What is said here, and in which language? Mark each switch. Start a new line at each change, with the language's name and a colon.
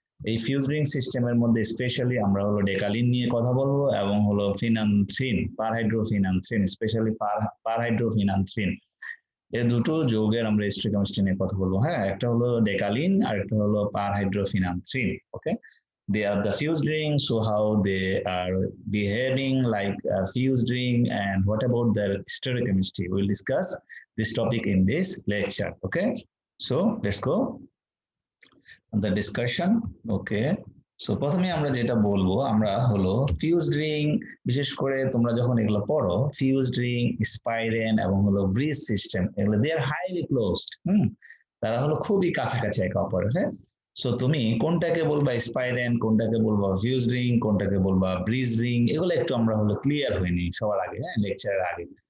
Bangla: এই fuse ring সিস্টেমের মধ্যে স্পেশালি আমরা হলো ডেকালিন নিয়ে কথা বলবো এবং হলো ফিনান্থ্রিন, পারহাইড্রোফিনান্থ্রিন, স্পেশালি পারহাইড্রোফিনান্থ্রিন, এই দুটো যৌগের আমরা হিস্টোকেমিস্ট্রি নিয়ে কথা বলবো। হ্যাঁ, একটা হলো ডেকালিন আর একটা হলো পারহাইড্রোফিনান্থ্রিন।
English: Okay, they are the fused ring, so how they are behaving like a fused ring and what about their stereochemistry, we'll discuss this topic in this lecture. Okay, so let's go the discussion.
Bangla: Okay, so প্রথমে আমরা যেটা বলবো আমরা হলো fused ring, বিশেষ করে তোমরা যখন এগুলো পড়ো ফিউজড রিং, স্পাইরেন এবং হলো ব্রিজ সিস্টেম, এগুলো
English: They are highly closed.
Bangla: তারা হলো খুবই কাছাকাছি একে অপরের। হ্যাঁ, সো তুমি কোনটাকে বলবা স্পাইরেন, কোনটাকে বলবা ফিউজ রিং, কোনটাকে বলবা ব্রিজ রিং, এগুলো একটু আমরা হলো ক্লিয়ার হয়নি সবার আগে, হ্যাঁ, লেকচারের আগে।